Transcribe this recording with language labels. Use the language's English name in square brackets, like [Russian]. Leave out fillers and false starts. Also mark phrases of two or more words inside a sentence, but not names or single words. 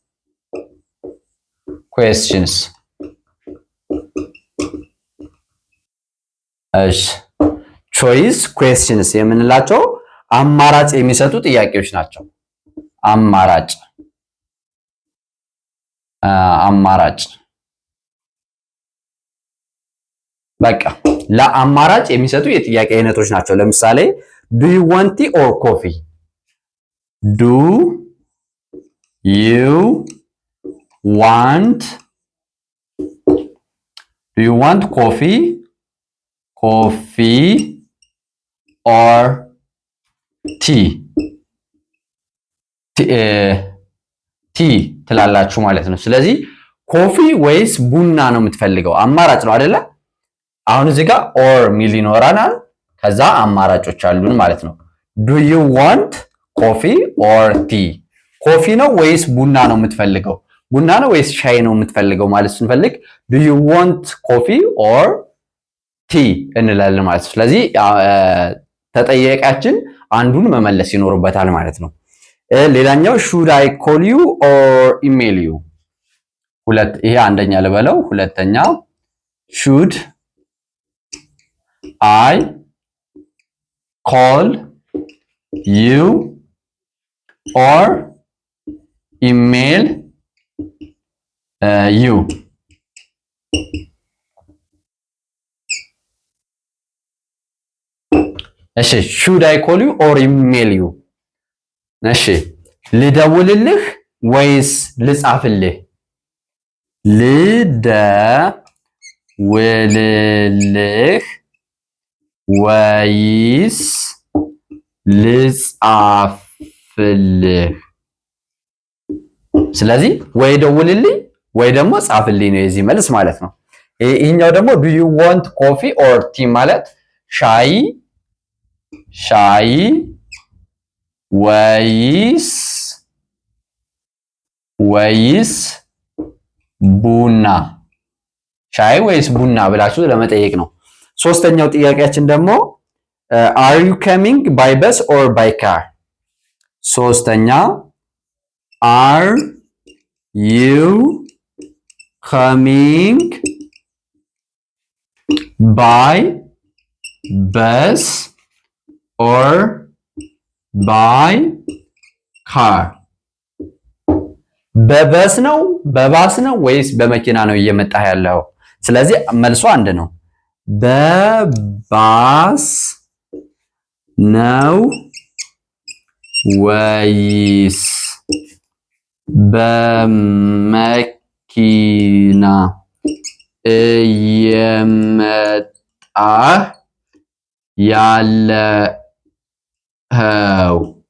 [Amharic] ኩዌስችንስ እሺ [English] choice questions [Amharic] የምንላቸው አማራጭ የሚሰጡ ጥያቄዎች ናቸው። አማራጭ በቃ ለአማራጭ የሚሰጡ የጥያቄ አይነቶች ናቸው። ለምሳሌ [English] do you want tea or coffee? do you want coffee or tea? [Amharic] ቲ ትላላችሁ ማለት ነው። ስለዚህ ኮፊ ወይስ ቡና ነው የምትፈልገው? አማራጭ ነው አይደለ? አሁን እዚህ ጋር ኦር ሚል ይኖራናል። ከዛ አማራጮች አሉን ማለት ነው። [English] do you want coffee or tea? [Amharic] ኮፊ ነው ወይስ ቡና ነው የምትፈልገው? ቡና ነው ወይስ ሻይ ነው የምትፈልገው ማለት ስንፈልግ [English] do you want coffee or tea [Amharic] እንላለን ማለት ነው። ስለዚህ ተጠያቂያችን አንዱን መመለስ ይኖርበታል ማለት ነው። ሌላኛው [English] should I call you or email you? [Amharic] ይሄ አንደኛ ልበለው። ሁለተኛ [English] should I call you or email you? እሺ should I call you or email you? [Amharic] እሺ ልደውልልህ ወይስ ልጻፍልህ? ልደውልልህ ወይስ ልጻፍልህ? ስለዚህ ወይ ደውልልኝ ወይ ደግሞ ጻፍልኝ ነው የዚህ መልስ ማለት ነው። ይሄኛው ደግሞ [English] do you want coffee or tea [Amharic] ማለት ሻይ ወይስ ቡና፣ ሻይ ወይስ ቡና ብላችሁ ለመጠየቅ ነው። ሶስተኛው ጥያቄያችን ደግሞ [English] are you coming by bus or by car? ሶስተኛ are you coming by bus or by car? [Amharic] በበስ ነው በባስ ነው ወይስ በመኪና ነው እየመጣህ ያለው? ስለዚህ መልሶ አንድ ነው። በባስ ነው ወይስ በመኪና እየመጣህ ያለኸው?